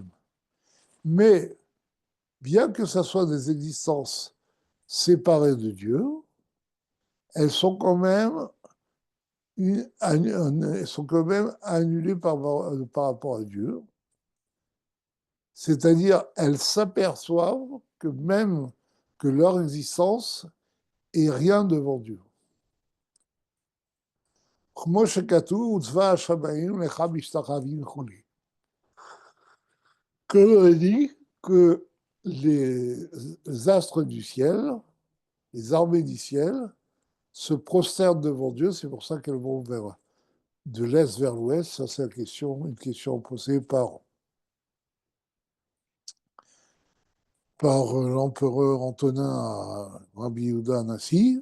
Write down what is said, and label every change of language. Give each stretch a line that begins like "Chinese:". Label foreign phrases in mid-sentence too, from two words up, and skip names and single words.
French: Mais bien que ce soit des existences séparées de Dieu, elles sont quand même, elles sont quand même annulées par rapport à Dieu. C'est-à-dire, elles s'aperçoivent que même que leur existence est rien devant Dieu.
Hebrew: כמו שכתוב, וצבא השמיים לך משתחווים וכולי.
French: Que l'on dit que les astres du ciel, les armées du ciel, se prosternent devant Dieu, c'est pour ça qu'elles vont de l'est vers l'ouest. Ça, c'est une question posée par l'empereur Antonin à Rabbi Yehuda Anassi.